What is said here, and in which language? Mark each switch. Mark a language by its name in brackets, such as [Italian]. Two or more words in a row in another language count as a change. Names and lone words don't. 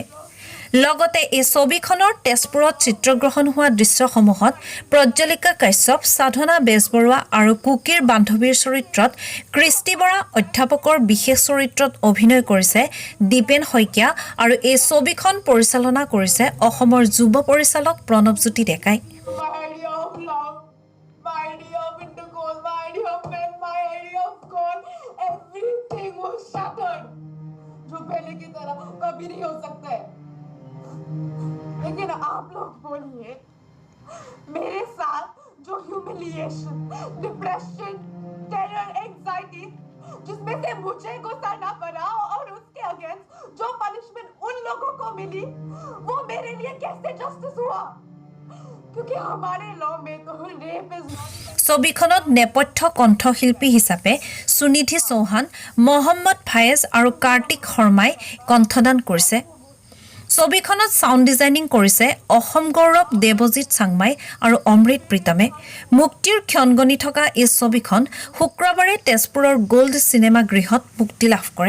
[Assamese] লগতে এই ছবিখনৰ তেজপুৰত চিত্ৰগ্ৰহণ হোৱা দৃশ্যসমূহত প্ৰজ্বলিকা কাশ্যপ, সাধনা বেজবৰুৱা আৰু কুকিৰ বান্ধৱীৰ চৰিত্ৰত কৃষ্টি বৰা, অধ্যাপকৰ বিশেষ চৰিত্ৰত অভিনয় কৰিছে দীপেন শইকীয়া আৰু এই ছবিখন পৰিচালনা কৰিছে অসমৰ যুৱ পৰিচালক প্ৰণৱজ্যোতি ডেকাই। [Hindi] लेकिन आप लोग बोलिए मेरे साथ जो [English] humiliation, depression, terror, anxiety [Hindi] जिसमें से मुझे गुजरना पड़ा और उसके अगेंस्ट जो पनिशमेंट उन लोगों को मिली वो मेरे लिए कैसे जस्टिस हुआ? क्योंकि हमारे लॉ में तो [English] rape is [Assamese] ছবিখনত নেপথ্য কণ্ঠশিল্পী হিচাপে সুনিধি চৌহান, মহম্মদ ফায়েজ আৰু কাৰ্তিক শৰ্মাই কণ্ঠদান কৰিছে। ছবিখনত [English] sound designing [Assamese] কৰিছে অসম গৌৰৱ, দেৱজিৎ চাংমাই আৰু অমৃত প্ৰীতমে। মুক্তিৰ ক্ষণগণি থকা এই ছবিখন শুক্ৰবাৰে তেজপুৰৰ গল্ড চিনেমা গৃহত মুক্তি লাভ কৰে।